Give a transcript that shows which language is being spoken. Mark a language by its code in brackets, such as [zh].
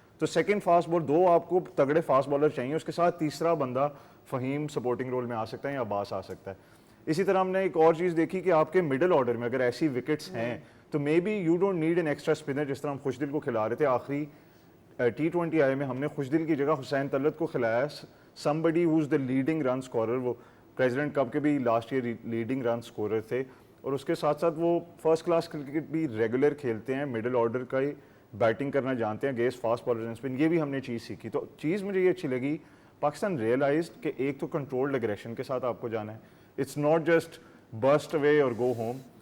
[ur] تو second fast bowler, 2 آپ کو تگڑے فاسٹ بالر چاہیے، اس کے ساتھ تیسرا بندہ فہیم سپورٹنگ رول میں آ سکتا ہے یا عباس آ سکتا ہے. اسی طرح ہم نے ایک اور چیز دیکھی کہ آپ کے مڈل آرڈر میں اگر ایسی وکٹس ہیں تو [en] May be you don't need an extra spinner. [ur] جس طرح ہم خوشدل کو کھلا رہے تھے آخری T20 آئی میں، ہم نے خوشدل کی جگہ حسین طلعت کو کھلایا. [en] somebody who's the leading run scorer. [ur] وہ پریزیڈنٹ کپ کے بھی لاسٹ ایئر لیڈنگ رن اسکورر تھے، اور اس کے ساتھ ساتھ وہ فرسٹ کلاس کرکٹ بھی ریگولر کھیلتے ہیں، مڈل آرڈر کا ہی بیٹنگ کرنا جانتے ہیں against fast bowlers and spin. یہ بھی ہم نے چیز سیکھی. تو چیز مجھے یہ اچھی لگی، پاکستان ریئلائزڈ کہ ایک تو کنٹرولڈ اگریشن کے ساتھ آپ کو جانا ہے، [en] It's not just burst away اور go home.